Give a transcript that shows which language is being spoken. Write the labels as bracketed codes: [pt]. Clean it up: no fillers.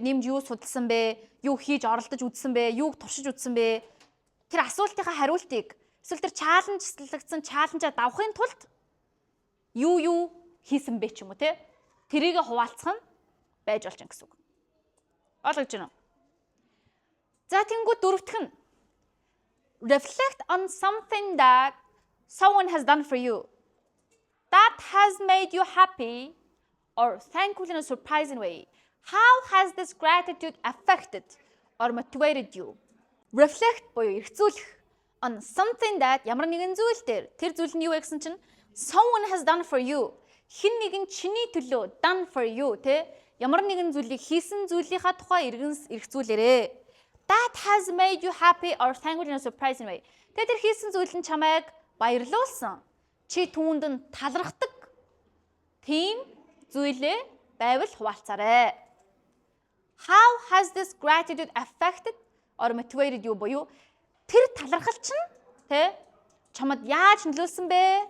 [mn] Нэмж юу судалсан бэ? Юу хийж оролдож үзсэн бэ? Юуг туршиж үзсэн бэ? Тэр асуултынхаа хариултыг эсвэл тэр чаленжлагдсан чаленжаа давахын тулд юу хийсэн бэ ч юм уу те? Тэрийг хуваалцах нь байж болж байгаа гэсэн үг. Ойлгож байна уу? За тэнгуү дөрөвтөх нь [en] reflect on something that someone has done for you that has made you happy or thankful in a surprising way. How has this gratitude affected or motivated you? Reflect [mn] буюу эргцүүлэх [en] on something that [mn] ямар нэгэн зүйл дээр тэр зүйл нь юу вэ гэсэн чинь [en] someone has done for you. [mn] Хэн нэгэн чиний төлөө [en] done for you [mn] те ямар нэгэн зүйлийг хийсэн зүйлийнхаа тухай эргцүүлээрэй. [en] That has made you happy or thankful in a surprising way. [mn] Тэгээд тэр хийсэн зүйл нь чамайг баярлуулсан. Чи түүнд нь талархдаг тийм зүйлээ байвал хуваалцаарай. [en] How has this gratitude affected or motivated you [mn] буюу тэр талархал чинь тэ чамд яаж нөлөөлсөн бэ?